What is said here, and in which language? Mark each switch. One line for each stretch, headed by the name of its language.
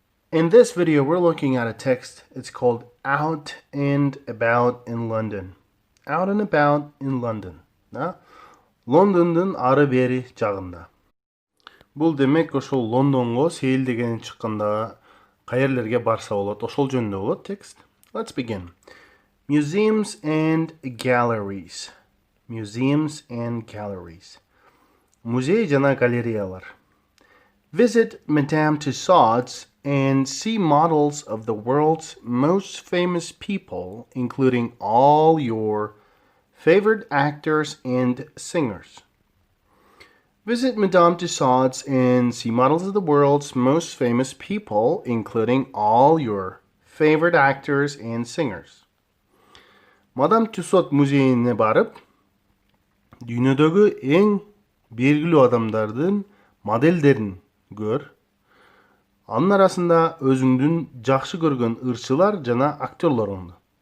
English: In this video, we're looking at a text. It's called Out and About in London. Out and About in London.
Kyrgyz: Лондондун ары бери жагында. Бул демек ошол Лондонго сейилдеген чыкканда каерлерге барса болот, ошол жөнүндө болот текст.
English: Let's begin. Museums and galleries. Museums and galleries.
Kyrgyz: Музей жана галереялар.
English: Visit Madame Tussauds and see models of the world's most famous people, including all your favorite actors and singers. Visit Madame Tussauds and see models of the world's most famous people, including all your favorite actors and singers.
Kyrgyz: Madame Tussauds музейине барып, дүйнөдөгү эң белгилүү адамдардын моделдерин көр. Анын арасында өзүңдүн жакшы көргөн ырчылар жана актерлоруңду.